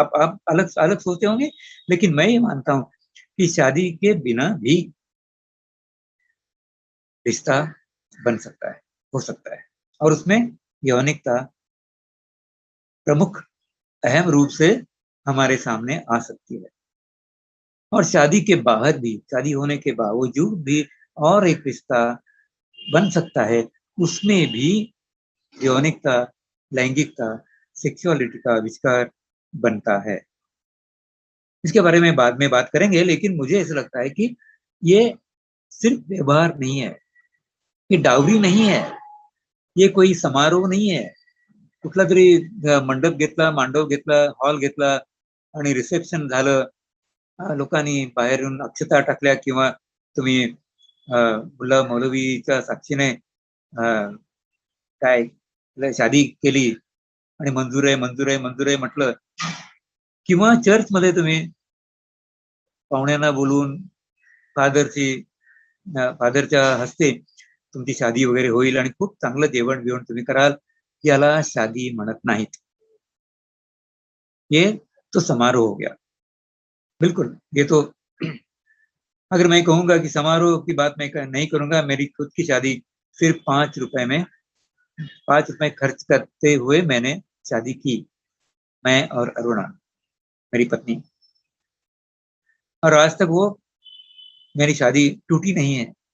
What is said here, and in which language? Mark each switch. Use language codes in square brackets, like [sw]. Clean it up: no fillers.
[hi] आप अलग अलग सोचते होंगे, लेकिन मैं ये मानता हूँ कि शादी के बिना भी रिश्ता बन सकता है, हो सकता है, और उसमें यौनिकता प्रमुख अहम रूप से हमारे सामने आ सकती है। और शादी के बाहर भी, शादी होने के बावजूद भी और एक रिश्ता बन सकता है, उसमें भी यौनिकता, लैंगिकता, सेक्सुअलिटी का आविष्कार बनता है। इसके बारे में बाद में बात करेंगे, लेकिन मुझे ऐसा लगता है कि ये सिर्फ व्यवहार नहीं है, ये डावरी नहीं है, ये कोई समारोह नहीं है, [mr] कुठला तरी मंडप घेतला, मांडव घेतला, हॉल घेतला आणि रिसेप्शन झालं, लोकांनी बाहेरून अक्षता टाकल्या किंवा तुम्ही मुल्ला मौलवीच्या साक्षीने काय शादी केली आणि मंजूर आहे, मंजूर आहे, मंजूर आहे म्हटलं, किंवा चर्चमध्ये तुम्ही पाहुण्यांना बोलून फादरच्या हस्ते तुमची शादी वगैरे होईल आणि खूप चांगलं जेवण बिवण तुम्ही कराल, याला शादी म्हणत नाहीत। [hi] ये तो समारोह हो गया, बिल्कुल। ये तो अगर मैं कहूंगा कि समारोह की बात मैं नहीं करूंगा, मेरी खुद की शादी सिर्फ 5 रुपए खर्च करते हुए मैंने शादी की, मैं और अरुणा, मेरी पत्नी, और आज तक वो मेरी शादी टूटी नहीं है।